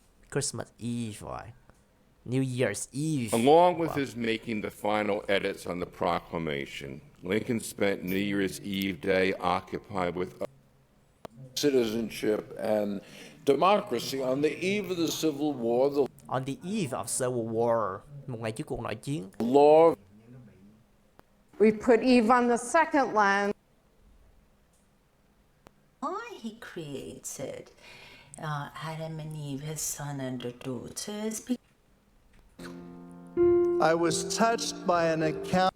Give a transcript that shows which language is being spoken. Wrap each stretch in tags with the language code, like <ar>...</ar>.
<en>Christmas Eve, right? New Year's Eve. Along with his making the final edits on the proclamation, Lincoln spent New Year's Eve day occupied with citizenship and democracy. On the eve of the Civil War, the On the eve of Civil War,</en> <vi>một ngày trước cuộc nội chiến.</vi> <en>law we put Eve on the second lens. Why he created Adam and Eve, his son and their daughters. I was touched by an account.</en>